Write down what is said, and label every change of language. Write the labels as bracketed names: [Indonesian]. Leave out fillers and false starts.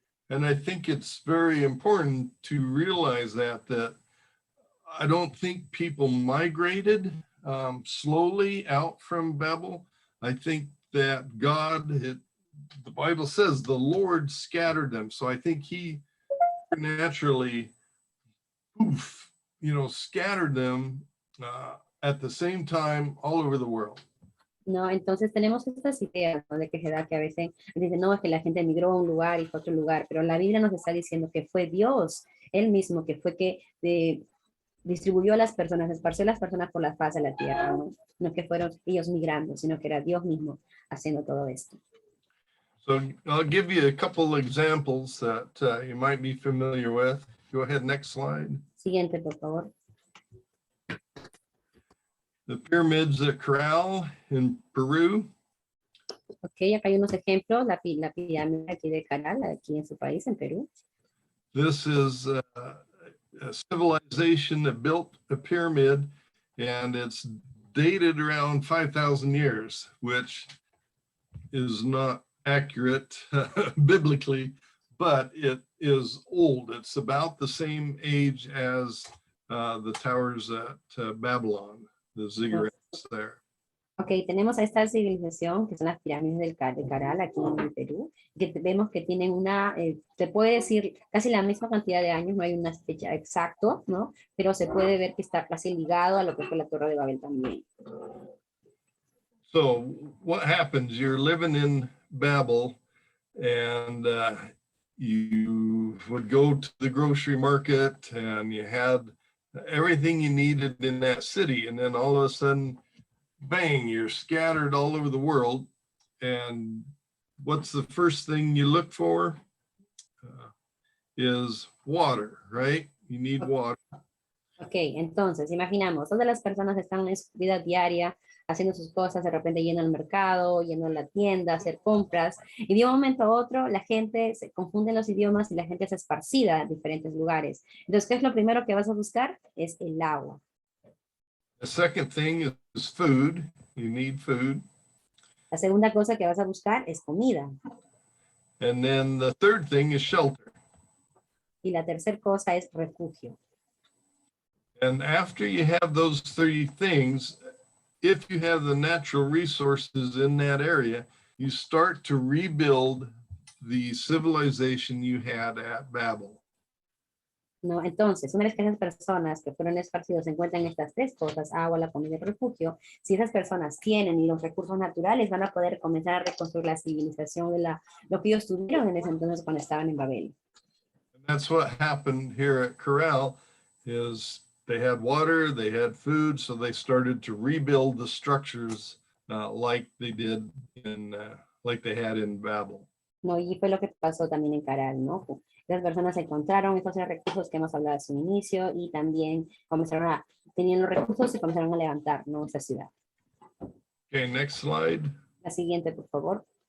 [English] And I think it's very important to realize that I don't think people migrated slowly out from Babel. I think that God, the Bible says the Lord scattered them. So I think he naturally, scattered them at the same time all over the world. [Spanish] No, entonces tenemos estas ideas, ¿no?, de que se da que a veces dicen, no, es que la gente emigró a un lugar y fue a otro lugar, pero la Biblia nos está diciendo que fue Dios, él mismo, que fue que distribuyó a las personas, esparció a las personas por la faz de la tierra, ¿no? No que fueron ellos migrando, sino que era Dios mismo haciendo todo esto. [English] So I'll give you a couple examples that you might be familiar with. Go ahead, next slide. [Spanish] Siguiente, por favor. [English] The pyramids at Caral in Peru. [Spanish] Ok, acá hay unos ejemplos, la pirámide aquí de Caral, aquí en su país, en Perú. [English] This is a civilization that built a pyramid, and it's dated around 5,000 years, which is not accurate biblically, but it is old. It's about the same age as the towers at Babylon, the ziggurats there. [Spanish] Ok, tenemos a esta civilización, que son las pirámides de Caral, aquí en el Perú, que vemos que tienen se puede decir, casi la misma cantidad de años, no hay una fecha exacta, ¿no? Pero se puede ver que está casi ligado a lo que fue la Torre de Babel también. [English] So what happens? You're living in Babel, and you would go to the grocery market, and you had everything you needed in that city. And then all of a sudden, bang, you're scattered all over the world. And what's the first thing you look for? Is water, right? You need water. [Spanish] Ok, entonces, imaginamos, todas las personas están en su vida diaria, haciendo sus cosas, de repente yendo al mercado, yendo a la tienda, a hacer compras, y de un momento a otro la gente se confunde los idiomas y la gente se esparcida en diferentes lugares. Entonces, ¿qué es lo primero que vas a buscar? Es el agua. [English] The second thing is food. You need food. [Spanish] La segunda cosa que vas a buscar es comida. [English] And then the third thing is shelter. [Spanish] Y la tercera cosa es refugio. [English] And after you have those three things, if you have the natural resources in that area, you start to rebuild the civilization you had at Babel. [Spanish] ¿No? Entonces, una vez que esas personas que fueron esparcidos se encuentran estas tres cosas, agua, la comida y refugio, si esas personas tienen los recursos naturales, van a poder comenzar a reconstruir la civilización de lo que ellos tuvieron en ese entonces cuando estaban en Babel. [English] And that's what happened here at Corral, is they had water, they had food, so they started to rebuild the structures like they did like they had in Babel. [Spanish] No, y fue lo que pasó también en Caral, ¿no? Las personas encontraron estos recursos que hemos hablado a su inicio y también tenían los recursos y comenzaron a levantar, ¿no? Esa ciudad. [English] Okay, next slide. [Spanish] La siguiente, por favor.